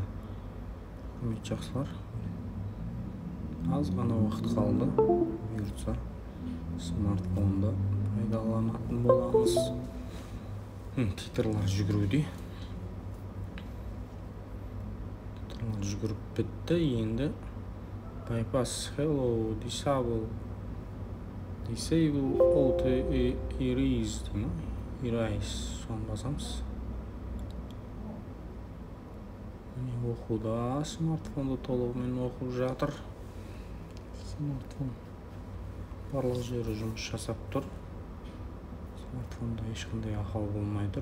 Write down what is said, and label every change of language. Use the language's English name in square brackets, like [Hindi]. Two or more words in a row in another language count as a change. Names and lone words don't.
[Kazakh] Құрметті жақсылар, аз ғана уақыт қалды. Бұйыртса смартфонды пайдаланатын боламыз. Титрлар жүгіруде. Титрлар жүгіріп бітті. Енді [English] bypass, hello, disable auto erase [Kazakh] дейді ма? Erase соны басамыз. Оқуда смартфонды толығымен оқып жатыр. Смартфон барлық жері жұмыс жасап тұр. Смартфонда ешқандай ақау болмай тұр.